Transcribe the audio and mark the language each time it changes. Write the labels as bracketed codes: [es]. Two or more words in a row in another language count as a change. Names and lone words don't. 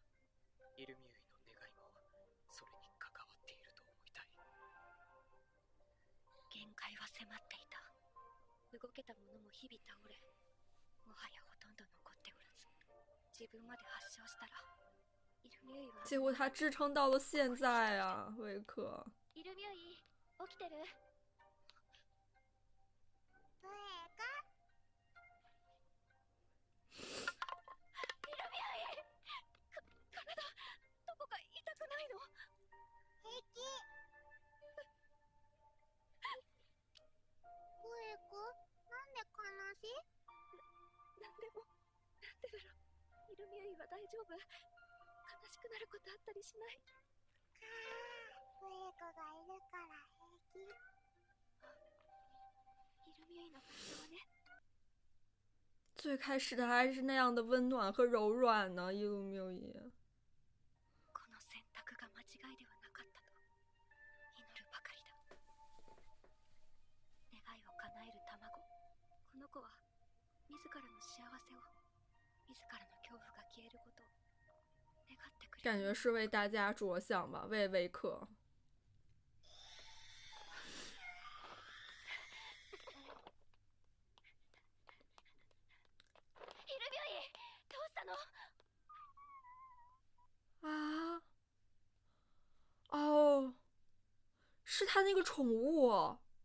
[ja] イルミユイの願いもそれに関わっていると思いたい。限界は迫っていた。動けたものも日々倒れ、もはやほとんど残っておらず、自分まで発症したら、イルミュイは。 [zh] 结果他支撑到了现在啊，维克。 [ja] イルミュイ、起きてる？ブエカ？イルミュイ！体、どこか痛くないの？平気。ブエカ？なんで悲しい？なんでだろう。イルミュイは大丈夫？悲しくなることあったりしない？ブエカがいるから平気。イルミュイの体はね。 [zh] 最开始的还是那样的温暖和柔软呢，伊鲁缪伊。 [ja] この選択が間違いではなかったと祈るばかりだ。願いを叶える卵。この子は自らの幸せを、自らの恐怖が消えることを願ってくれる。 [zh] 感觉是为大家着想吧，为维克。 [ja] イルミュイ、どうしたの？ [zh] 啊，哦，是他那个宠物。